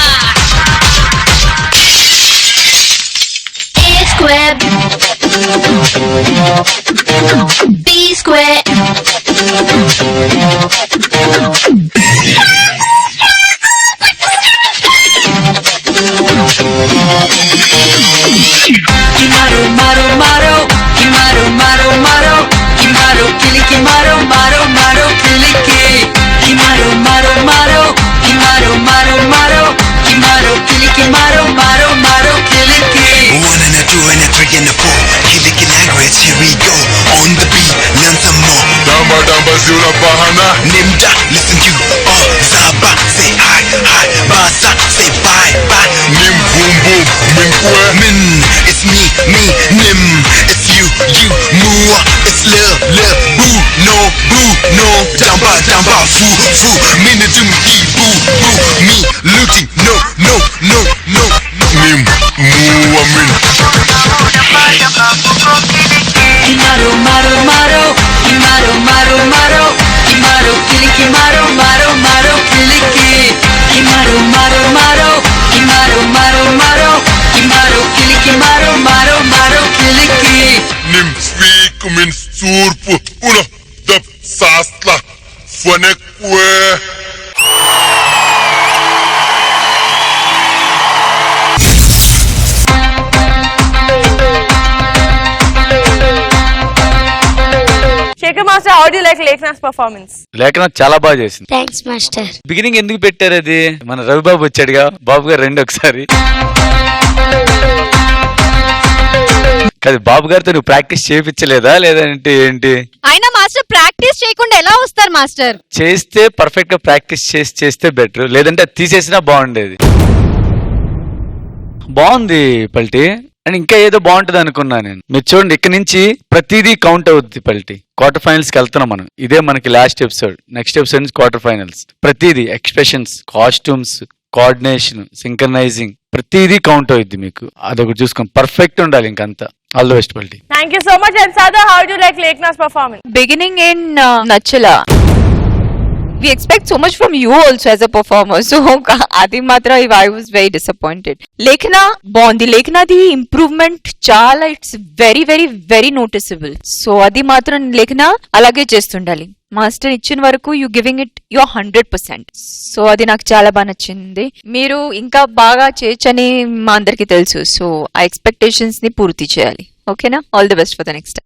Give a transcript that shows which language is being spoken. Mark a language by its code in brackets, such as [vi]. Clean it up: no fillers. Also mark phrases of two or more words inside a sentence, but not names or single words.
[en] A square B square Kimaro maro maro Kimaro maro maro Kimaro kiliki maro maro maro kiliki Kimaro maro maro Kimaro maro maro Kimaro kiliki maro maro maro kiliki 1 and a 2 and a 3 and a 4 Kiliki language, here we go On the beat, learn some more Damba damba zula bahana Nimda, listen to Zaba, say hi, hi Baza, say bye, bye Nim boom boom, min kwe Min, it's me, Nim It's you, Mua It's love, boo, no Damba, foo Minidum, boo Me, looting, no Nim muwa min Kimaro maro maro Kimaro maro maro Kimaro kiliki maro maro maro kiliki Kimaro maro maro Kimaro maro maro Kimaro kiliki maro maro maro kiliki Nim speak min surpu Uno dap sasla Fane kwe Shekhar Master, how do you like Lekna's performance? [te] లేఖన చాలా బాగా చేసింది. [en] Thanks master [te] బిగినింగ్ ఎందుకు పెట్టారు అది? మన రవిబాబు వచ్చాడుగా, బాబు గారు రెండు ఒకసారి కాదు. బాబు గారితో నువ్వు ప్రాక్టీస్ చేయించలేదా లేదంటే ఏంటి? అయినా మాస్టర్ ప్రాక్టీస్ చేయకుండా ఎలా వస్తారు మాస్టర్? చేస్తే పర్ఫెక్ట్ గా ప్రాక్టీస్ చేస్తే బెటర్, లేదంటే అది తీసేసినా బాగుండేది. బాగుంది పల్టి. అండ్ ఇంకా ఏదో బాగుంటది అనుకున్నా నేను. మీరు చూడండి, ఇక్కడ నుంచి ప్రతిదీ కౌంట్ అవుద్ది పల్టి. [en] quarter finals [te] కి వెళ్తున్నాం మనం. ఇదే మనకి [en] last episode. next episode [te] నుంచి [en] quarter finals. [te] ప్రతిదీ [en] expressions, costumes, coordination, synchronizing, [te] ప్రతిదీ కౌంట్ అవుద్ది మీకు. అదొకటి చూసుకోండి, పర్ఫెక్ట్ ఉండాలి ఇంకంతా. [en] all the best [te] పల్టి. [en] Thank you so much. And Sada, how do you like Lekna's performance? Beginning in Nachala. We expect so much from you also as a performer. So [te] అది మాత్రం [en] I was very disappointed. [te] లేఖన బొండి. లేఖన ది improvement చాలా, [en] it's very very very noticeable. [te] So అది మాత్రం లేఖన అలాగే చేస్తుండాలి. మాస్టర్ ఇచ్చిన వరకు [en] you giving it your [te] 100%. సో అది నాకు చాలా బాగా నచ్చింది. మీరు ఇంకా బాగా చేయొచ్చని మా అందరికి తెలుసు. సో ఆ ఎక్స్పెక్టేషన్స్ ని పూర్తి చేయాలి. ఓకేనా? [en] all the best for the next.